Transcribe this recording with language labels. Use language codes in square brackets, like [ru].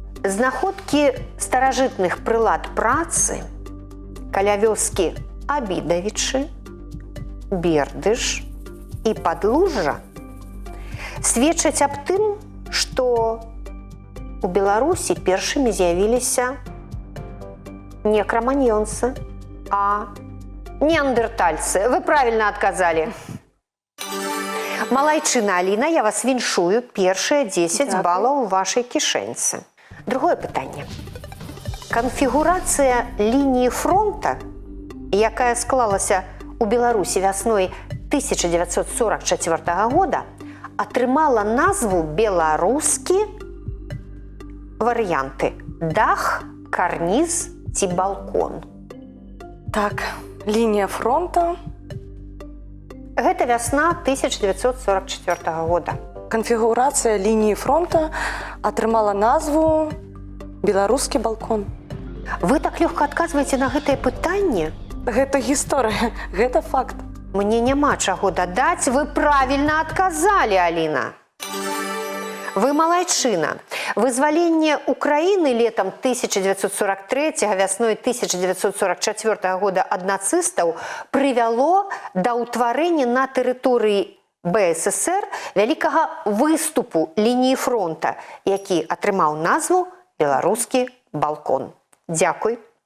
[be] Знаходкі старажытных прылад працы каля вёскі Абідавічы, Бердыш і Падлужжа сведчаць аб тым, што у Беларусі першымі з'явіліся не краманьёнцы, а неандертальцы. [ru] Вы правильно отказали. [be] Малайчына Аліна, я вас віншую. Першыя 10 [uk] Дякую. [be] балаў у вашай кішэньцы. Другое пытанне. Канфігурацыя лініі фронта, якая склалася у Беларусі вясной 1944 года, атрымала назву беларускі варыянты дах, карніз ці балкон. [ru] Так, линия фронта. [be] Гэта вясна 1944 года. [ru] Конфигурация линии фронта [be] атрымала назву [ru] «Белорусский балкон». [be] Вы так лёгка адказваеце на гэтае пытанне? Гэта гісторыя, гэта факт. Мне няма чаго дадаць, вы правільна адказалі, Аліна. Вы малайчына. Вызваленне Украіны летам 1943, вясной 1944 года ад нацыстаў прывяло да ўтварэння на тэрыторыі БССР вялікага выступу лініі фронта, які атрымаў назву «Беларускі балкон». Дзякуй.